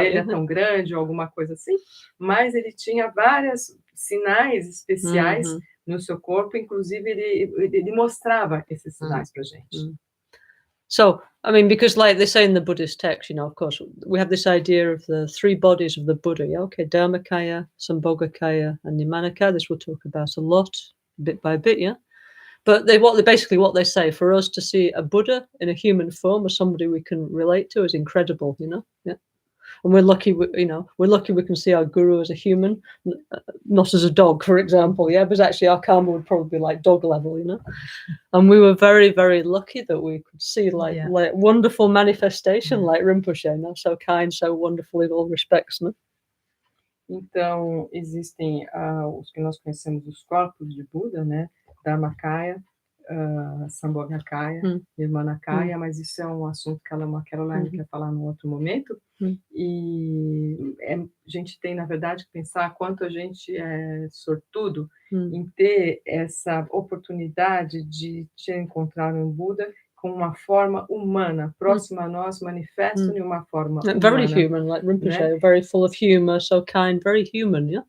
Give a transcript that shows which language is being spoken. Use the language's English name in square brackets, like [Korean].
[Portuguese] orelha tão grande ou alguma coisa assim, mas ele tinha vários sinais especiais no seu corpo, inclusive ele mostrava esses sinais para a gente. [English] So, I mean, because like they say in the Buddhist text, of course, we have this idea of the 3 bodies of the Buddha, okay, Dharmakaya, Sambhogakaya, and Nimanakaya. This we'll talk about a lot, bit by bit, But what they say, for us to see a Buddha in a human form or somebody we can relate to is incredible, And we're lucky, we can see our guru as a human, not as a dog, for example, because actually our karma would probably be like dog level, And we were very, very lucky that we could see like wonderful manifestation like Rinpoche, so kind, so wonderful in all respects, [Portuguese] Então, existem os que nós conhecemos os corpos de Buda, né? Dharmakaya, Sambhogakaya, Nirmanakaya, mas isso é um assunto que a Lama Caroline quer falar num outro momento. E a gente tem, na verdade, que pensar quanto a gente é sortudo em ter essa oportunidade de encontrar um Buda com uma forma humana, próxima a nós, manifesto em uma forma humana. [English] Very human, like Rinpoche, very full of humor, so kind, very human,